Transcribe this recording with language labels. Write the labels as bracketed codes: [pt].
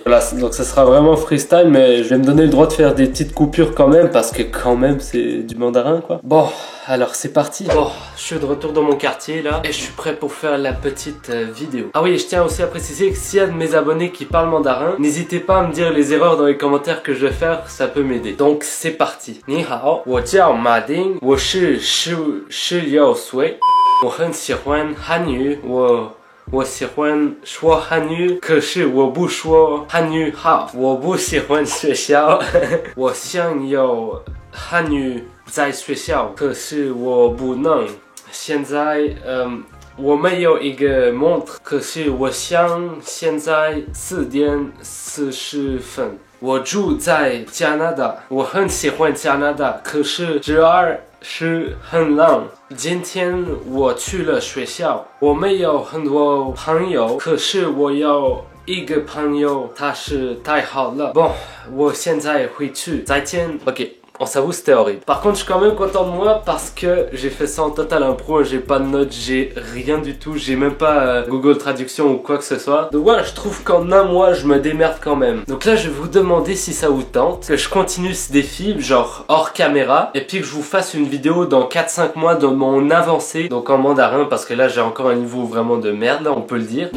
[fr] Voilà, donc ça sera vraiment freestyle, mais je vais me donner le droit de faire des petites coupures quand même, parce que quand même c'est du mandarin quoi. Bon, alors c'est parti. Bon, je suis de retour dans mon quartier là, et je suis prêt pour faire la petite vidéo. Ah oui, je tiens aussi à préciser que s'il y a de mes abonnés qui parlent mandarin, n'hésitez pas à me dire les erreurs dans les commentaires que je vais faire, ça peut m'aider. Donc c'est parti. [zh] Ni hao, 我叫马丁，我是16岁。我很喜欢汉语，我喜欢说汉语，可是我不说汉语好。我不喜欢学校，我想有汉语在学校，可是我不能。现在我没有一个 [fr] montre， [zh] 可是我想现在4点40分。我住在加拿大，我很喜欢加拿大，可是这儿 是很冷。今天我去了学校，我没有很多朋友，可是我有一个朋友，他是太好了。 Bon, 我现在回去，再见。 OK. [fr] On s'avoue c'était horrible. Par contre je suis quand même content de moi parce que j'ai fait ça en total impro, j'ai pas de notes, j'ai rien du tout, j'ai même pas Google Traduction ou quoi que ce soit. Donc voilà, je trouve qu'en un mois je me démerde quand même. Donc là je vais vous demander si ça vous tente, que je continue ce défi genre hors caméra, et puis que je vous fasse une vidéo dans 4-5 mois de mon avancée, donc en mandarin, parce que là j'ai encore un niveau vraiment de merde là, on peut le dire.